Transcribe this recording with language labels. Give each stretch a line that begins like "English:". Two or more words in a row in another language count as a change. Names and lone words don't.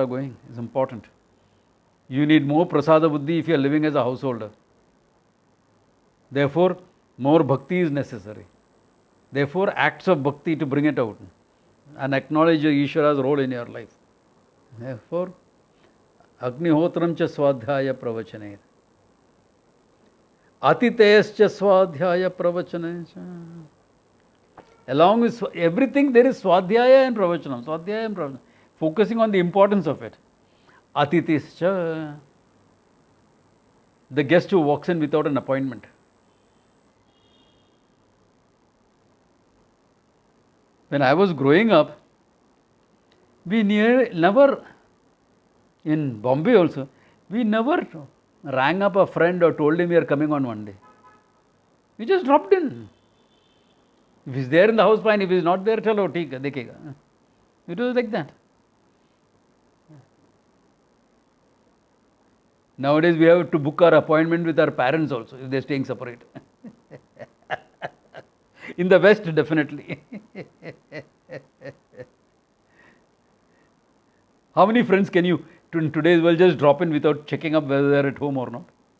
English: going. It's important. You need more
Sanskrit: प्रसाद बुद्धि
English: if you are living as a householder. Therefore, more bhakti is necessary. Therefore, acts of bhakti to bring it out and acknowledge Ishvara's role in your life. Therefore,
Sanskrit: अग्निहोत्रं च स्वाध्याय प्रवचने. अतिथयश्च स्वाध्याय प्रवचने.
English: Along with everything, there is swadhyaya and pravachanam. Swadhyaya and pravachanam. Focusing on the importance of it. Atitischa, the guest who walks in without an appointment. When I was growing up, we never, in Bombay also, we never rang up a friend or told him we are coming on one day. We just dropped in. If he's there in the house, fine. If he's not there,
Hindi: चलो, ठीक है, देखेगा.
English: It was like that. Nowadays, we have to book our appointment with our parents also, if they're staying separate. In the West, definitely. How many friends can you, in today's world, just drop in without checking up whether they're at home or not?